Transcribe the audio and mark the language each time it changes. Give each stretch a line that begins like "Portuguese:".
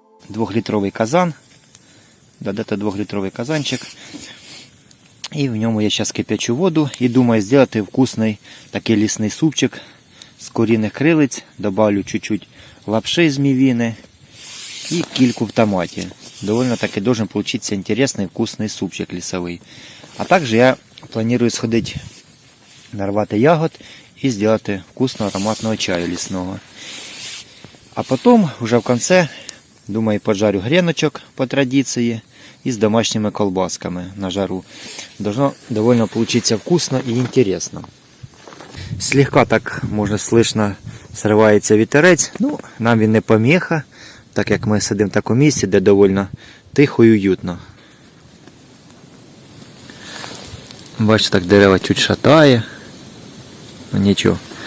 Ukrainian: 2-літровий казан. Додати 2-літровий казанчик. І в ньому я зараз кип'ячу воду і думаю зробити вкусний такий лісний супчик з куріних крилиць.
Russian: Добавлю чуть-чуть лапши
Ukrainian: з мівіни і кільку в томаті.
Russian: Довольно таки должен получиться интересный вкусный супчик лесовый. А также я планирую сходить, нарвати ягод и сделать вкусного ароматного чаю лесного. А потом, уже в конце, думаю, поджарю греночок по традиции и с домашними колбасками на жару. Должно довольно получиться вкусно и интересно. Слегка так, можно слышно,
Ukrainian: сривається вітерець. Ну, нам він не помеха, так як ми сидимо в такому місці, де доволі тихо і уютно. Бачите, так дерева
Russian: чуть шатає.
Ukrainian: Ну нічого.